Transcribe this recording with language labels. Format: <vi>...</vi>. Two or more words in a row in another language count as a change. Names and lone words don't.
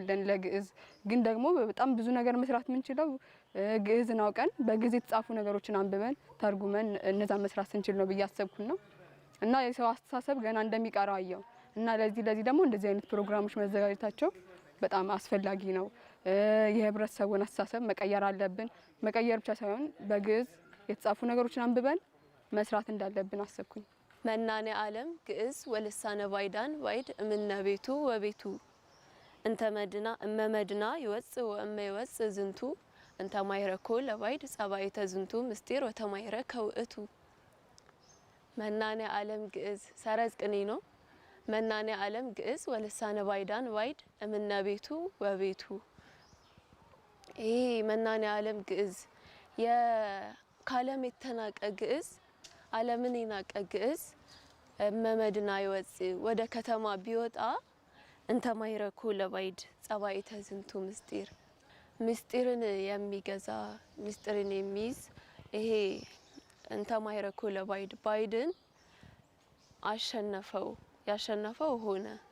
<am>ያለን ለግዕዝ። ግን ደግሞ በጣም ብዙ ነገር መስራት የምንችለው ግዕዝን አውቀን በግዕዝ የተጻፉ ነገሮችን አንብበን ተርጉመን እነዛ መስራት ስንችል ነው ብዬ አሰብኩና እና የሰው አስተሳሰብ ገና እንደሚቀረው አየው እና ለዚህ ደግሞ እንደዚህ አይነት ፕሮግራሞች መዘጋጀታቸው በጣም አስፈላጊ ነው። የህብረተሰቡን አስተሳሰብ መቀየር አለብን። መቀየር ብቻ ሳይሆን በግዕዝ የተጻፉ ነገሮችን አንብበን መስራት እንዳለብን አሰብኩኝ።</am> <gez>መናኔ ዓለም ግዕዝ ወልሳነ ባይዳን ባይድ እምነ ቤቱ ወቤቱ እንተ መድና እመመድና ይወጽእ ወእመ ይወጽእ ዝንቱ እንተ ማይረኮ ለባይድ ጸባይተ ዝንቱ ምስጢር ወተማይረ ከውእቱ። መናኔ ዓለም ግዕዝ</gez> <am>ሰረዝ ቅኔ ነው።</am> <gez>መናኔ ዓለም ግዕዝ ወልሳነ ባይዳን ባይድ እምነ ቤቱ ወቤቱ። ይሄ መናኔ ዓለም ግዕዝ</gez> <am>የካለም የተናቀ ግዕዝ ዓለምን የናቀ ግዕዝ</am> <gez>እመመድና ይወጽእ</gez> <am>ወደ ከተማ ቢወጣ</am> <gez>እንተ ማይረኮ ለባይድ ጸባይተ ዝንቱ ምስጢር</gez> <am>ምስጢርን የሚገዛ ምስጢርን የሚይዝ ይሄ</am> <gez>እንተ ማይረኮ ለባይድ</gez> <am>ባይድን አሸነፈው ያሸነፈው ሆነ።</am>